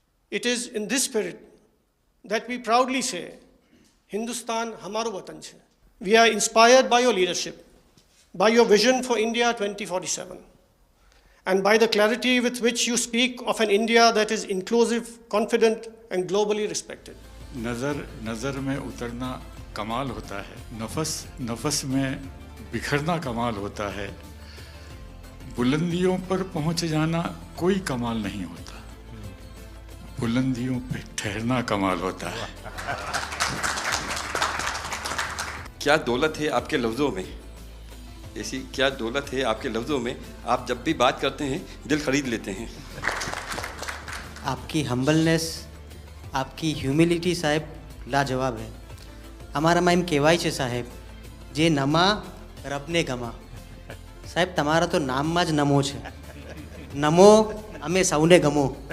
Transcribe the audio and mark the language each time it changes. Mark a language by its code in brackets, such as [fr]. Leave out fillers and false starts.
[en] It is in this spirit that we proudly say, [gu] Hindustan hamaro watan chhe. [en] We are inspired by your leadership, by your vision for India 2047, and by the clarity with which you speak of an India that is inclusive, confident, and globally respected. [hi] नज़र में उतरना कमाल होता है, नफस में बिखरना कमाल होता है, बुलंदियों पर पहुंच जाना कोई कमाल नहीं होता, बुलंदियों पे ठहरना कमाल होता है। क्या दौलत है आपके लफ्ज़ों में, ऐसी क्या दौलत है आपके लफ्ज़ों में, आप जब भी बात करते हैं दिल खरीद लेते हैं। आपकी हम्बलनेस, आपकी ह्यूमिलिटी साहेब लाजवाब है। [gu] અમારા માં એમ કહેવાય છે સાહેબ, જે નમા રબને ગમા। સાહેબ તમારા તો નામમાં જ નમો છે, નમો અમે સૌને ગમો।